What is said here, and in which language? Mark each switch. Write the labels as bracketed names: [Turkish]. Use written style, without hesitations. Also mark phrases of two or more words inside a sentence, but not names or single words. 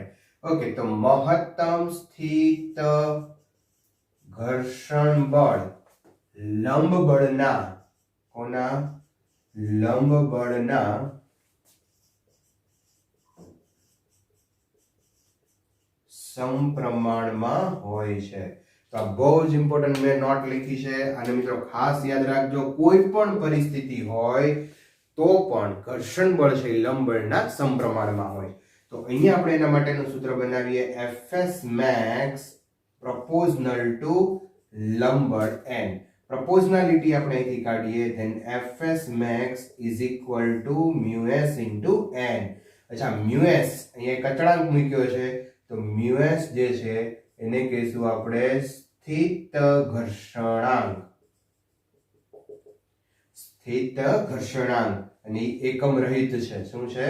[Gujarati] ઓકે, તો મહત્તમ સ્થિત ઘર્ષણ બળ લંબ બળના કોના લંબ બળના સમપ્રમાણમાં હોય છે. તો આ બહુ જ ઇમ્પોર્ટન્ટ મેં નોટ લખી છે અને મિત્રો ખાસ યાદ રાખજો, કોઈ પણ પરિસ્થિતિ હોય તો પણ ઘર્ષણ બળ છે એ લંબ બળના સમપ્રમાણમાં હોય. તો અહીંયા આપણે એના માટેનું સૂત્ર બનાવીએ, [English] Fs max proportional to [Gujarati] લંબ બળ [English] n. [Gujarati] પ્રોપોર્શનાલિટી આપણે અહીંથી કાઢીએ, [English] then Fs max is equal to μs into n. [Gujarati] અચ્છા, μs અહીંયા એક અચળાંક મૂક્યો છે તો μs જે છે એને કહીશું આપણે સ્થિત ઘર્ષણાંક. સ્થિત ઘર્ષણાંક અને એકમ રહિત છે. શું છે?